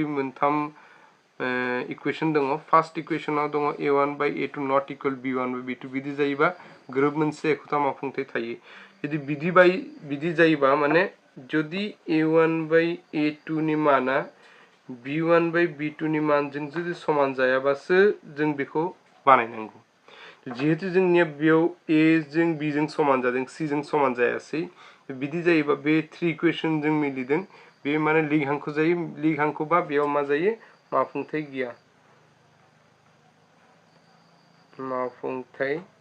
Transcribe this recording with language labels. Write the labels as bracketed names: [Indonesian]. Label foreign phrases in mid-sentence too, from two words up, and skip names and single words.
[Bodo] मोनथाम इक्वेशन दङ फार्स्ट इक्वेशनाव दङ a1 by a2 [English] not equal [Bodo] b1 by b2 बिदि जायोबा ग्रुप मोनसे एखुथा मावफुंथाय थायो जुदि बिदि जायोबा माने जुदि a1 by a2 नि माना b1 by b2 नि मानजों जुदि समान जायाबासो जों बेखौ बानायनांगौ जेहेतु जोंनिया बेयाव a जों b जों समान जादों c जों समान जायासै बिदि जायोबा बे 3 इक्वेशन जों मिलिदों बे माने लिग हांखो जायो लिग हांखोबा बेयाव मा जायो मावफुंथाय गैया मावफुंथाय